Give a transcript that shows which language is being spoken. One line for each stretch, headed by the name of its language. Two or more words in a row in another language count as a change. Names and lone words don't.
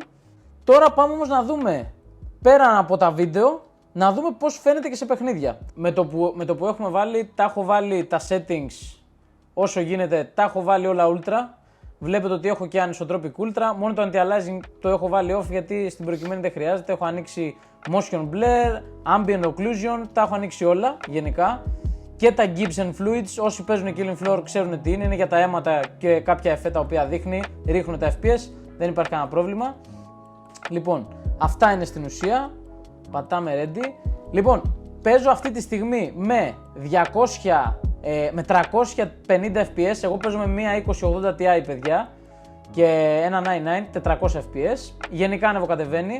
Greek: Τώρα πάμε όμως να δούμε, πέραν από τα βίντεο, να δούμε πώς φαίνεται και σε παιχνίδια. Με το που έχουμε βάλει, τα έχω βάλει τα settings όσο γίνεται, τα έχω βάλει όλα ultra. Βλέπετε ότι έχω και
English: anisotropic ultra,
Greek: μόνο το anti-aliasing το έχω βάλει off γιατί στην προκειμένη δεν χρειάζεται. Έχω ανοίξει
English: motion blur, ambient occlusion,
Greek: τα έχω ανοίξει όλα γενικά. Και τα
English: Gibbs and Fluids,
Greek: όσοι παίζουν Killing Floor ξέρουν τι είναι για τα αίματα και κάποια εφέ τα οποία δείχνει, ρίχνουν τα FPS, δεν υπάρχει κανένα πρόβλημα. Λοιπόν, αυτά είναι στην ουσία, πατάμε ready. Λοιπόν, παίζω αυτή τη στιγμή με 350 fps, εγώ παίζω με μία 2080 Ti, παιδιά, και ένα 99, 400 fps, γενικά ανεβοκατεβαίνει.